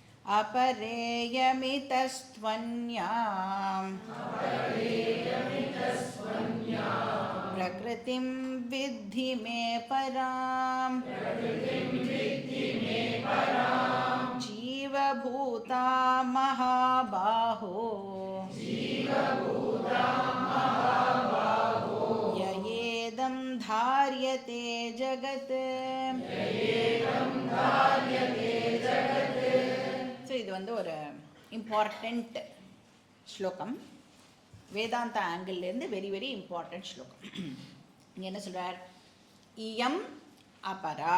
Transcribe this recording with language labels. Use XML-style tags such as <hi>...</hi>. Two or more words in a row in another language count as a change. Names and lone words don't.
<sa>अपरेयमितस्त्वन्याम् प्रकृतिं विद्धि मे पराम् जीवभूता महाबाहो ययेदं धार्यते जगत्.</sa> <ta>ஸோ இது வந்து ஒரு இம்பார்ட்டண்ட் ஸ்லோகம், வேதாந்த ஆங்கிள்லேருந்து</ta> <en>very very important</en> <ta>ஸ்லோகம். இங்கே என்ன சொல்கிறார்?</ta> <sa>इयम् अपरा.</sa>